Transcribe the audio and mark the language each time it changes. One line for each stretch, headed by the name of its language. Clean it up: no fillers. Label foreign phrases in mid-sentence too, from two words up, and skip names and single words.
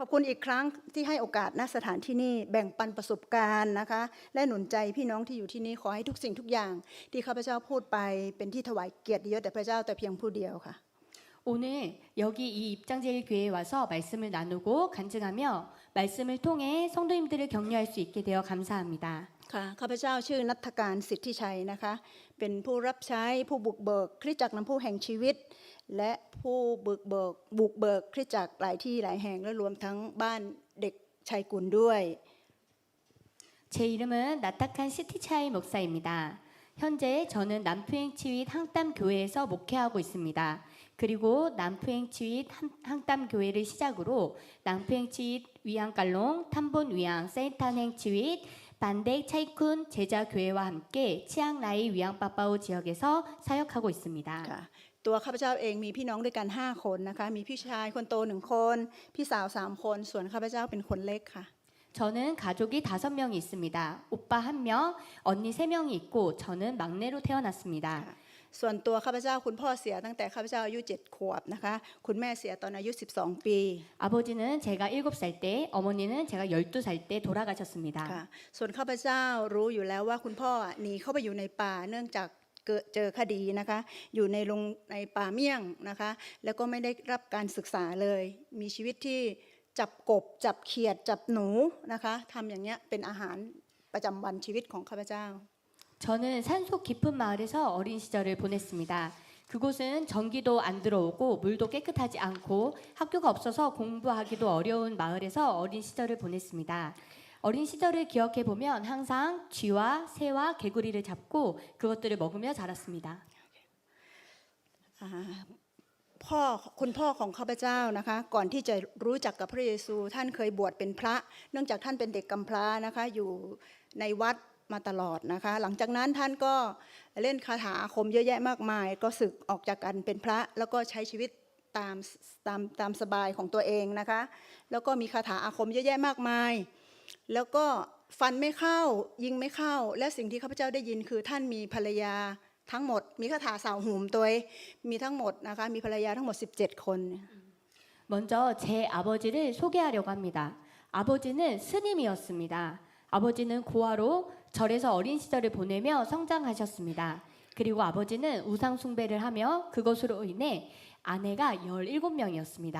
Thai: อบคุณอีกครั้งที่ให้โอกาสณสถานที่นี่แบ่งปันประสบการณ์นะคะและหนุนใจพี่น้องที่อยู่ที่นี่ขอให้ทุกสิ่งทุกอย่างที่ข้าพเจ้าพูดไปเป็นที่ถวายเกียรติยศแด่พระเจ้าแต่เพียงผู้เดียวค่ะ
Korean: 오늘 여기 이 입장제일교회에 와서 말씀을 나누고 간증하며 말씀을 통해 성도님들을 격려할 수 있게 되어 감사합니다.
Thai: ค่ะข้าพเจ้าชื่อณัฐการสิทธิชัยนะคะเป็นผู้รับใช้ผู้บุกเบิกคริสตจักรน้ำพุแห่งชีวิตและผู้บุกเบิกคริสตจักรหลายที่หลายแห่งและรวมทั้งบ้านเด็กชัยกุลด้วย
Korean: 제 이름은 나타칸 시티차이 목사입니다. 현재 저는 남부행치윕 항담교회에서 목회하고 있습니다. 그리고 남부행치윕 항담교회를 시작으로 남부행치윕 위안깔롱, 탐본 위안, 세인탄행치윕, 반덱 차이쿤 제자교회와 함께 치앙라이 위안빠빠오 지역에서 사역하고 있습니다.
Thai: ค่ะตัวข้าพเจ้าเองมีพี่น้องด้วยกัน5คนนะคะมีพี่ชายคนโต1คนพี่สาว3คนส่วนข้าพเจ้าเป็นคนเล็กค่ะ
Korean: 저는 가족이 5명이 있습니다. 오빠 1명, 언니 3명이 있고 저는 막내로 태어났습니다.
Thai: ส่วนตัวข้าพเจ้าคุณพ่อเสียตั้งแต่ข้าพเจ้าอายุ7 ขวบนะคะคุณแม่เสียตอนอายุ12 ปี
Korean: 아버지는 제가 7살 때, 어머니는 제가 12살 때 돌아가셨습니다.
Thai: ค่ะส่วนข้าพเจ้ารู้อยู่แล้วว่าคุณพ่อหนีเข้าไปอยู่ในป่าเนื่องจากเจอคดีนะคะอยู่ในป่าเมี่ยงนะคะแล้วก็ไม่ได้รับการศึกษาเลยมีชีวิตที่จับกบจับเขียดจับหนูนะคะทำอย่างเงี้ยเป็นอาหารประจำวันชีวิตของข้าพเจ้า
Korean: 저는 산속 깊은 마을에서 어린 시절을 보냈습니다. 그곳은 전기도 안 들어오고 물도 깨끗하지 않고 학교가 없어서 공부하기도 어려운 마을에서 어린 시절을 보냈습니다. 어린 시절을 기억해 보면 항상 쥐와 새와 개구리를 잡고 그것들을 먹으며 자랐습니다.
Thai: คุณพ่อของข้าพเจ้านะคะก่อนที่จะรู้จักกับพระเยซูท่านเคยบวชเป็นพระเนื่องจากท่านเป็นเด็กกำพร้านะคะอยู่ ในวัดมาตลอดนะคะหลังจากนั้นท่านก็เล่นคาถาอาคมเยอะแยะมากมายก็สึกออกจากกันเป็นพระแล้วก็ใช้ชีวิตตามสบายของตัวเองนะคะแล้วก็มีคาถาอาคมเยอะแยะมากมายแล้วก็ฟันไม่เข้ายิงไม่เข้าและสิ่งที่ข้าพเจ้าได้ยินคือท่านมีภรรยาทั้งหมดมีคาถาสาวหูมตัวมีทั้งหมดนะคะมีภรรยาทั้งหมด17 คน
Korean: 먼저 제 아버지를 소개하려고 합니다. 아버지는 스님이었습니다. 아버지는 고아로 절에서 어린 시절을 보내며 성장하셨습니다. 그리고 아버지는 우상 숭배를 하며 그것으로 인해 아내가 17명이었습니다.